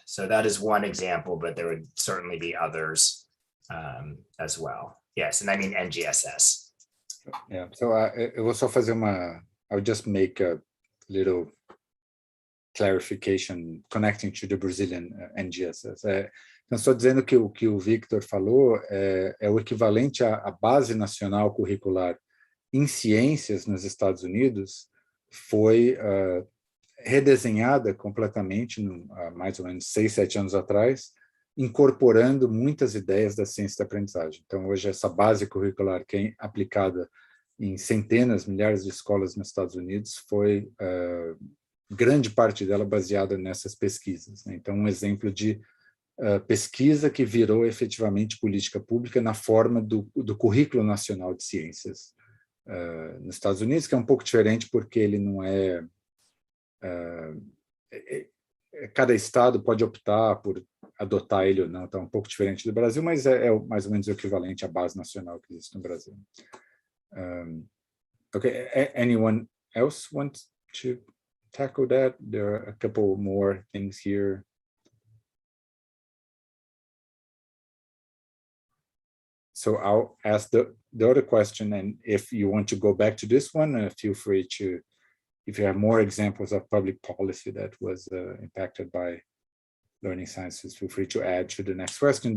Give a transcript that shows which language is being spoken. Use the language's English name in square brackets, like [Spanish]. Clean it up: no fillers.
[English] So that is one example, but there would certainly be others as well. Yes, and I mean NGSS. Yeah, so [Portuguese] eu vou só fazer [English] I'll just make a little clarification connecting to the Brazilian NGSS. [Portuguese] Então, estou dizendo que o que o Victor falou é o equivalente à base nacional curricular em ciências nos Estados Unidos, foi redesenhada completamente há mais ou menos 6, 7 anos atrás, incorporando muitas ideias da ciência da aprendizagem. Então, hoje, essa base curricular que é aplicada em centenas, milhares de escolas nos Estados Unidos, foi grande parte dela baseada nessas pesquisas, né? Então, um exemplo de pesquisa que virou efetivamente política pública na forma do Currículo Nacional de Ciências nos Estados Unidos, que é um pouco diferente porque ele não cada estado pode optar por adotar ele ou não, então é um pouco diferente do Brasil, mas é mais ou menos o equivalente à base nacional que existe no Brasil. [English] Okay, anyone else wants to tackle that? There are a couple more things here. So I'll ask the other question, and if you want to go back to this one, feel free to, if you have more examples of public policy that was impacted by learning sciences, feel free to add to the next question.